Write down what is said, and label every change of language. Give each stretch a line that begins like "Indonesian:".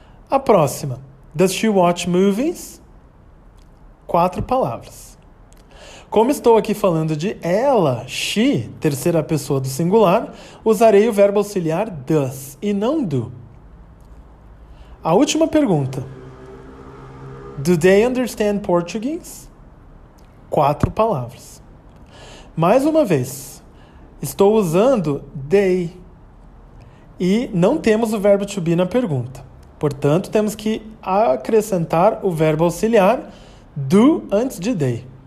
Portuguese: A próxima. Does she watch movies? 4 palavras. Como estou aqui falando de ela, she, terceira pessoa do singular, usarei o verbo auxiliar does e não do. A última pergunta.
English: Do they understand Portuguese?
Portuguese: 4 palavras. Mais uma vez, estou usando they e não temos o verbo to be na pergunta. Portanto, temos que acrescentar o verbo auxiliar do antes de they.